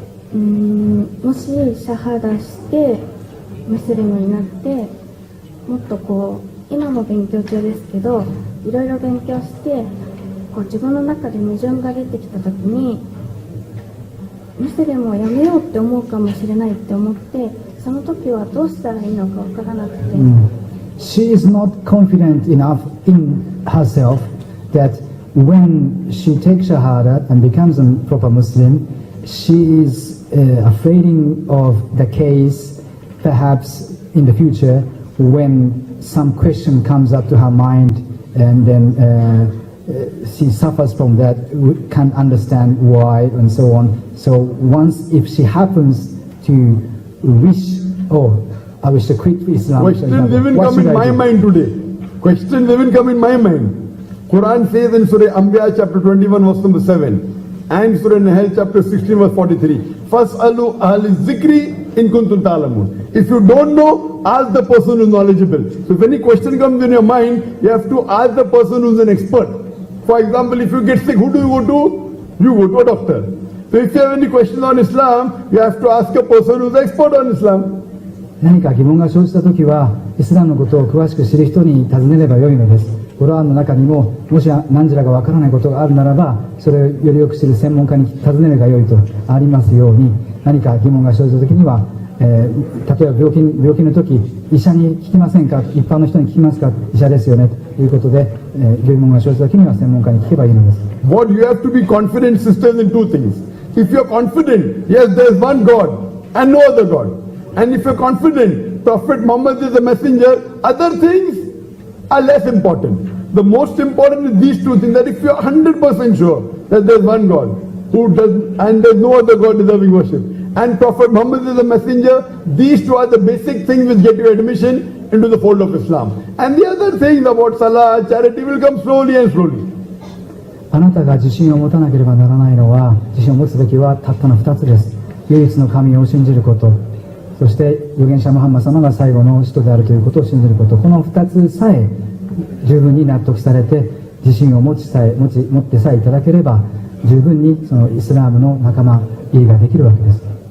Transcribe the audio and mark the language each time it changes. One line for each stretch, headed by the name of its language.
Japanese: もしシャハダしてムスリムになってもっと今も勉強中ですけどいろいろ勉強して自分の中で矛盾が出てきた時にムスリムをやめようって思うかもしれないって思ってその時はどうしたらいいのか分からなくて、
English: She is not confident enough in herself that when she takes Shahada and becomes a proper Muslim, she is afraid of the case perhaps in the future when some question comes up to her mind and then she suffers from that, can't understand why and so on. So once if she happens to wish, I wish to quit Islam. Questions even come in my mind today. Questions even come in my mind. Quran says in Surah Anbiya chapter 21 verse number 7 and Surah Nahl chapter 16 verse 43.
Arabic: Fas'alu ahli zikri in kuntum ta'lamun.
English: If you don't know, ask the person who is knowledgeable. So if any question comes in your mind, you have to ask the person who is an expert. For example, if you get sick, who do you go to? You go to a doctor. So if you have any questions on Islam, you have to ask a person who is an expert on Islam.
Japanese: 何か疑問が生じたときはイスラムのことを詳しく知る人に尋ねればよいのです。コラーンの中にももし何時らがわからないことがあるならばそれをよりよく知る専門家に尋ねるがよいとありますように何か疑問が生じたときには例えば病気の時、医者に聞きませんか、一般の人に聞きますか、医者ですよねということで、疑問が生じた時には専門家に聞けばいいのです。
English: What you have to be confident, sisters, in two things. If you are confident, yes, there is one God and no other God. And if you are confident, Prophet Muhammad is the messenger, other things are less important. The most important is these two things, that if you are 100% sure that there is one God who does, and there is no other God deserving worship, and Prophet Muhammad is the messenger, these two are the basic things which get you admission into the fold of Islam. And the other things about salah, charity will come slowly and slowly.
Japanese: あなたが自信を持たなければならないのは、自信を持つべきはたったの2つです。唯一の神を信じること、そして預言者ムハンマド様が最後の使徒であるということを信じること、この2つさえ十分に納得されて、自信を持ってさえいただければ、十分にそのイスラームの仲間入りができるわけです。